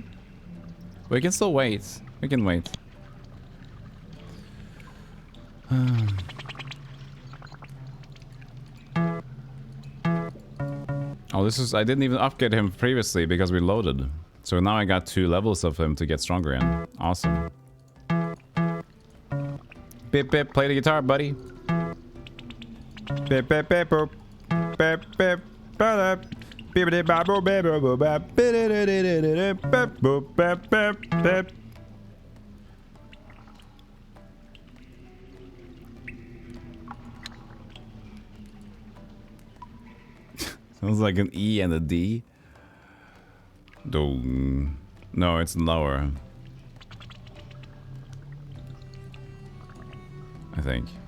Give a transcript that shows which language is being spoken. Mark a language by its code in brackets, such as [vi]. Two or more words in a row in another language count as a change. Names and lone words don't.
[en] We can still wait. We can wait. Oh, this is... I didn't even upgrade him previously because we loaded. So now I got 2 levels of him to get stronger in. Awesome. Bip bip, play the guitar, buddy. Bip bip bip boop. Bip bip ba-da. Bippity ba boop bip boop boop bap. Bip boop bip bip bip. Sounds like an E and a D. No, it's lower. I think.